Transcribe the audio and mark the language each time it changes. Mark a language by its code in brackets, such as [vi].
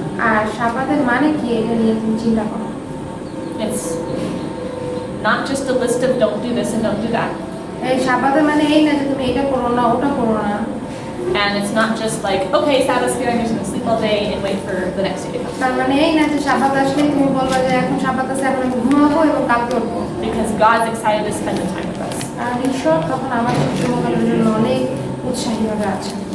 [bn] আর সাবাতের মানে কি এটা নিয়ে তুমি চিন্তা করো। [en] It's not just a list of don't do this and don't do that. [bn] এই সাবাতের মানে এই না যে তুমি এটা করো না ওটা করো না। [en] And it's not just like, okay, Sabbath's here, I'm just going to sleep all day and wait for the next day to come. [bn] তার মানে এই না যে সাবাত আসলেই তুমি বলবা যে এখন সাবাত আছে এখন আমি ঘুমাবো এবং কালকে উঠবো। [en] Because God's excited to spend the time with us. [bn] আর ঈশ্বর তখন আমাদের সমকালের জন্য অনেক উৎসাহীভাবে আছে।